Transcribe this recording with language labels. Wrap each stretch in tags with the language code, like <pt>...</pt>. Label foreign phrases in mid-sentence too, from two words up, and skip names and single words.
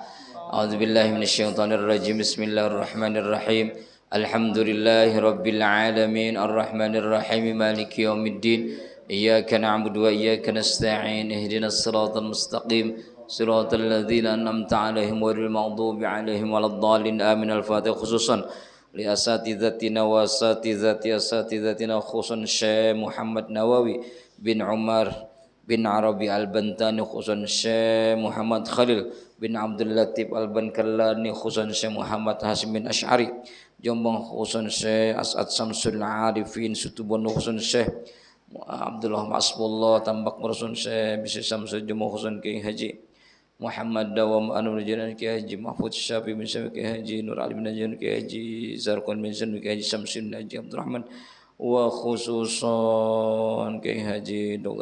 <ar>أعوذ بالله من الشيطان الرجيم. بسم الله الرحمن الرحيم. الحمد لله رب العالمين الرحمن الرحيم مالك يوم الدين. إياك نعبد وإياك نستعين. اهدنا الصراط المستقيم. صراط الذين أنعمت عليهم غير المغضوب عليهم ولا الضالين. Amin. الفاتحة خصوصا لأساتذتنا وأساتذتنا خصوصا Syekh Muhammad Nawawi bin Umar bin Arabi Al-Bantani, khususan Syekh Muhammad Khalil bin Abdul Latif Al-Bankallani, khususan Syekh Muhammad Hasim bin Asy'ari Jombang, khususan Syekh As'ad Samsul Arifin Situbondo, khususan Syekh Abdullah Masbullah Tambak, khususan Syekh Bisi Samsul Jombang, khususan Kiai Haji Muhammad Dawam Anur Jalan Kiai Haji Mahfud Syafi bin Syafi Kiai Haji Nur Ali bin Najjar Kiai Haji Zarqan bin Sun Kiai Haji Samsin Haji Abdurrahman wa khususan Kiai Haji Dr.</ar>